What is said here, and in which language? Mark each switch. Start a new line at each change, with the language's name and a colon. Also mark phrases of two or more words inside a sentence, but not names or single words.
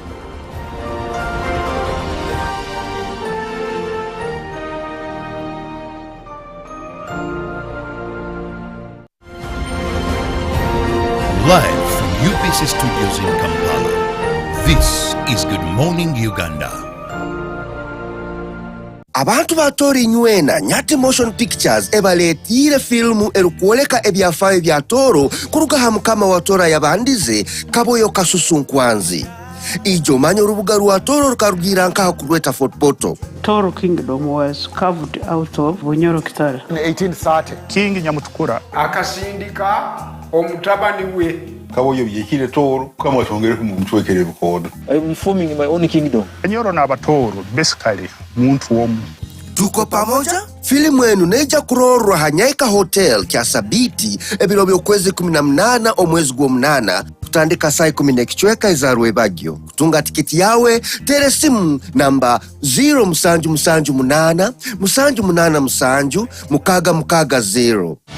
English: Live from UBC Studios in Kampala, this is Good Morning Uganda.
Tooro: Abantu ba Tori nywena Nyati Motion Pictures ebaletire filmu erukuoleka ebyafaayo bya Toro kuruga hamukama wa Tora yabandize kaboyo kasusunkwanzi. Ijo manyo urubuga rwa Toro rukarugira nkaha kurweta Fort Portal.
English: Toro Kingdom was carved out of Bunyoro Kitale. In 1830, King Nyamutukura
Tooro: akasindika omutabani we. Kaboyo yekire Toro kama washongere kumumchwekere bukodo.
English: I'm forming my own kingdom.
Tooro: Nyoro na Batoro basically muntu womu.
Swahili: Tuko pamoja?
Tooro: Filimu enu neja kurorwa Hanyaika Hotel kya Sabiti ebiro byokwezi 18 omwezi gwa 8 kutandika saa 10 kichweka izarwe bagyo. Kutunga tiketi yawe tere simu namba 0778 788 0.